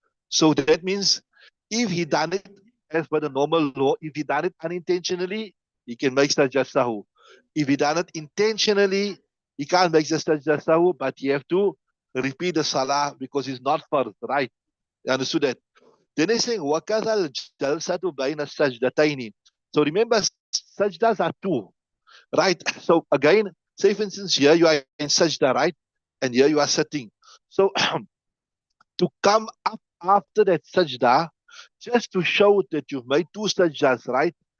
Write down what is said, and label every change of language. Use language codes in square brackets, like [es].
[en] So that means if he done it as per the normal law, if he done it unintentionally, he can make sajda sahu. If he done it intentionally, he can't make the sajda sahu, but he have to repeat the salah because it's not farz, right? You understood that? Then he's saying, [ar] وَكَذَا الْجَلْسَةُ بَيْنَ السَّجْدَتَيْنِ. [en] So remember, sajdas are two, right? So again, say for instance, here you are in sajda, right? And here you are sitting. So to come up after that sajda, just to show that you've made two sajdas, right?